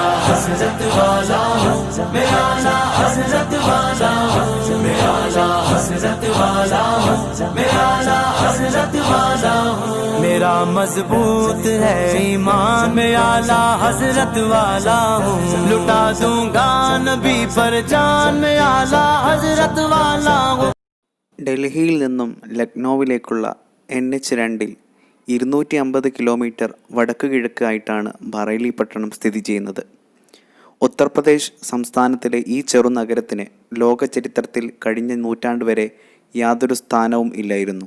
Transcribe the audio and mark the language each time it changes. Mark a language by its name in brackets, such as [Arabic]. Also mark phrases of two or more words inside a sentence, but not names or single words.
[Urdu] حضرت والا ہوں، میں اعلیٰ حضرت والا ہوں، میں اعلیٰ حضرت والا ہوں، میں اعلیٰ حضرت والا ہوں، میرا مضبوط ہے ایمان، میں اعلیٰ حضرت والا ہوں، لٹا دوں گا نبی پر جان، میں اعلیٰ حضرت والا ہوں. [Malayalam] ഡൽഹിയിൽ നിന്നും ലക്നൌവിലേക്കുള്ള NH2 250 കിലോമീറ്റർ വടക്ക് കിഴക്ക് ആയിട്ടാണ് ബറേലി പട്ടണം സ്ഥിതി ചെയ്യുന്നത്. ഉത്തർപ്രദേശ് സംസ്ഥാനത്തിലെ ഈ ചെറുനഗരത്തിന് ലോക ചരിത്രത്തിൽ കഴിഞ്ഞ നൂറ്റാണ്ട് വരെ യാതൊരു സ്ഥാനവും ഇല്ലായിരുന്നു.